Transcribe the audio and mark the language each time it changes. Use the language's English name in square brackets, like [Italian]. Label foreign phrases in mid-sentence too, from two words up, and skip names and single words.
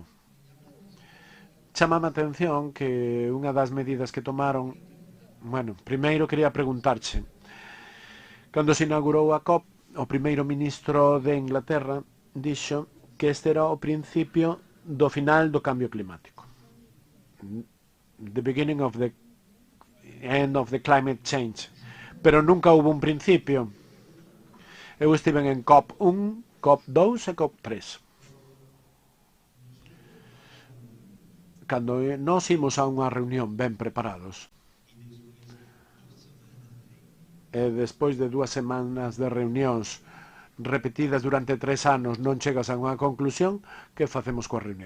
[Galician] Chámame a atención que unha das medidas que tomaron, bueno, primeiro quería preguntarche, cando se inaugurou a COP, o primeiro ministro de Inglaterra dixo que este era o principio do final do cambio climático. [English] The beginning of the end of the climate change. [Galician] Pero nunca hubo un principio. Eu estive en COP 1, COP 2 e COP 3. Cando nós imos a unha reunión ben preparados, e despois de 2 semanas de reunións repetidas durante 3 anos non chegas a unha conclusión, que facemos coa reunión?